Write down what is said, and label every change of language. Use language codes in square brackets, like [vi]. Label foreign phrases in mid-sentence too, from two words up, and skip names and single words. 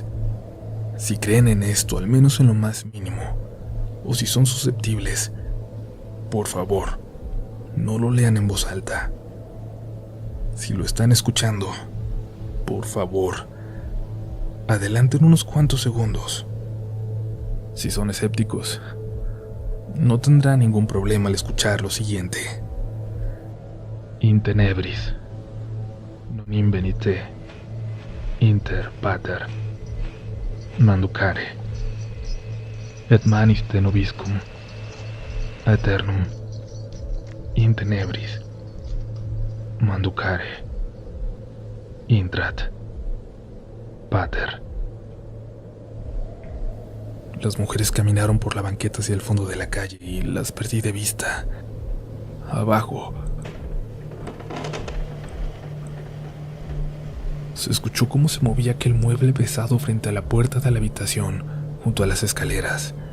[es] Si creen en esto, al menos en lo más mínimo, o si son susceptibles, por favor, no lo lean en voz alta. Si lo están escuchando, por favor, adelanten unos cuantos segundos. Si son escépticos, no tendrán ningún problema al escuchar lo siguiente. [la] In tenebris, non invenite, inter pater, manducare, et manis de nobiscum, aeternum, in tenebris, manducare, intrat, pater. [es] Las mujeres caminaron por la banqueta hacia el fondo de la calle y las perdí de vista. Abajo se escuchó cómo se movía aquel mueble pesado frente a la puerta de la habitación, junto a las escaleras.